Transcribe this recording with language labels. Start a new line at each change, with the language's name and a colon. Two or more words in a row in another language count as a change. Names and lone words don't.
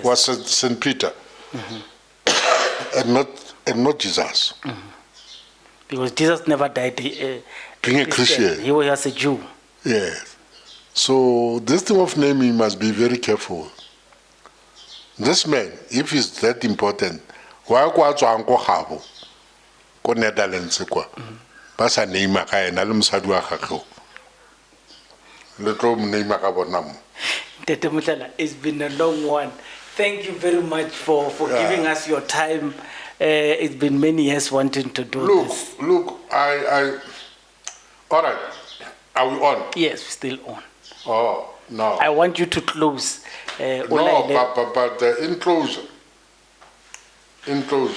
English: Was St. Peter. and not Jesus. Because Jesus never died being a Christian. He was a Jew. Yes. So this thing of naming must be very careful. This man, if he's that important, why go to Nqamakwe go Netherlands kwa?
Tswana: Basa name ka ena le mosadi wa gagwe. Le tlo name ka bona.
English: Mpete Mpethu, it's been a long one. Thank you very much for giving us your time. It's been many years wanting to do this. Look, all right. Are we on? Yes, we're still on. Oh, no. I want you to close. But the enclosure.